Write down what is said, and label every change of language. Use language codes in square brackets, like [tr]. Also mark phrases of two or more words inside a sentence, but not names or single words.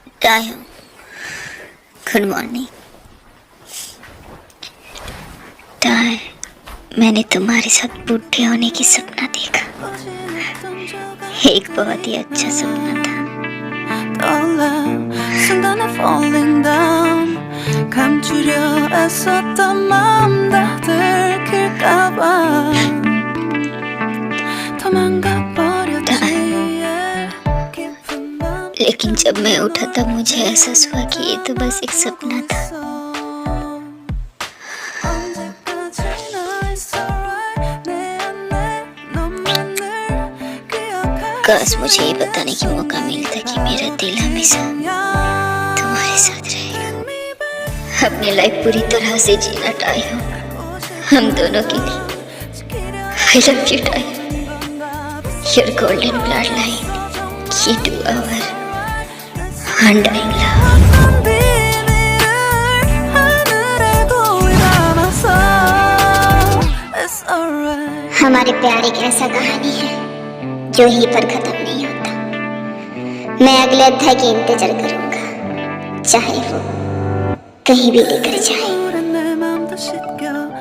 [hi] तायू, [en] good morning. [hi] ताय, मैंने तुम्हारे साथ बूढ़े होने की सपना देखा। एक बहुत ही अच्छा सपना था। [ko] 떠올라 순간에 [en] falling down [ko] 감추려 애썼던 마음 다 들킬까봐 도망가 버렸지 깊은 밤 [hi] लेकिन जब मैं उठा तब मुझे एहसास हुआ कि ये तो बस एक सपना था। [ko] 언제까지나 [en] it's alright [ko] 내 안에 너만을 기억할 [hi] काश मुझे ये बताने की मौका मिलता कि मेरा दिल हमेशा तुम्हारे साथ रहेगा। अपनी लाइफ पूरी तरह से जीना टाइम, हम दोनों के लिए। [en] I love you टाइम, your golden bloodline, key to our undying love। [ko] 어떤 비밀을 하늘에 고이 담아서 [en] it's alright [hi] हमारे प्यार एक ऐसा कहानी है जो यहीं पर खत्म नहीं होता। मैं अगले अध्याय की इंतजार करूंगा, चाहे वो कहीं भी लेकर जाए। [ko] 오랜 내 맘도 씻겨